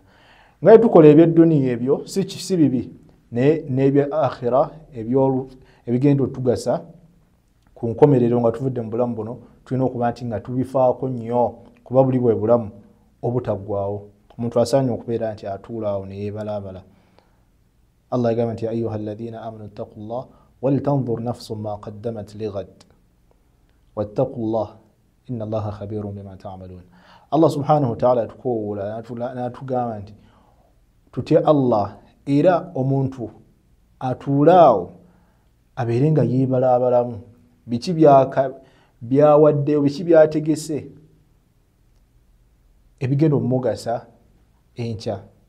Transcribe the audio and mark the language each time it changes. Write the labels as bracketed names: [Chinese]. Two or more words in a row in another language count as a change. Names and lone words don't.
[Ganda] Nga tukola eby'edduniya ebyo si bibi, naye n'ebya akhira ebigenda otugasa ku nkomerero nga tuvudde mu bulamu buno, tulina okuba nti nga tubifaako nnyo, kuba buli bwe bulamu obutaggwaawo. Omuntu asaanye okubeera nti atuulaawo ne yeebalaabala. Allah yagamba nti [Arabic] يا أيها الذين آمنوا اتقوا الله ولتنظر نفس ما قدمت لغد واتقوا الله إن الله خبير بما تعملون. الله سبحانه وتعالى [Ganda] atukoowoola n'atugamba nti tutye Allah, era omuntu atuulaawo abeere nga yeebalaabalamu biki byawaddeyo, biki byategese ebigenda omugasa enkya.